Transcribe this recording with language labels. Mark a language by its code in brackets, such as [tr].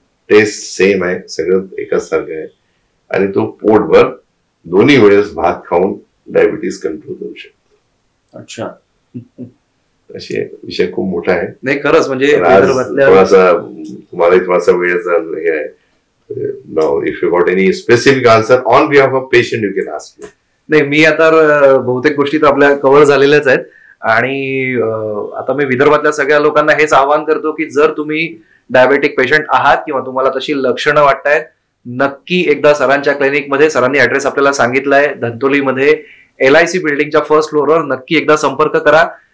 [mr] Taste same आहे, सगळं एकच सारखं आहे. आणि तो पोटभर दोन्ही वेळेस भात खाऊन डायबिटीस कंट्रोल करू शकतो. [hi] अच्छा, [mr] असे विषय खूप मोठा आहे. नाही खरंच म्हणजे थोडासा तुम्हाला थोडासा वेळेचा हे आहे. [en] Now if you got any specific answer on behalf of patient you can ask me. [mr] नाही, मी आता बहुतेक गोष्टी तर आपल्या कव्हर झालेल्याच आहेत. आणि आता मी विदर्भातल्या सगळ्या लोकांना हेच आवाहन करतो की जर तुम्ही डायबेटिक पेशंट आहात किंवा तुम्हाला तशी लक्षणं वाटतायत, नक्की एकदा सरांच्या क्लिनिकमध्ये, सरांनी ऍड्रेस आपल्याला सांगितलाय धंतोलीमध्ये LIC बिल्डिंगच्या फर्स्ट फ्लोअरवर, नक्की एकदा संपर्क करा.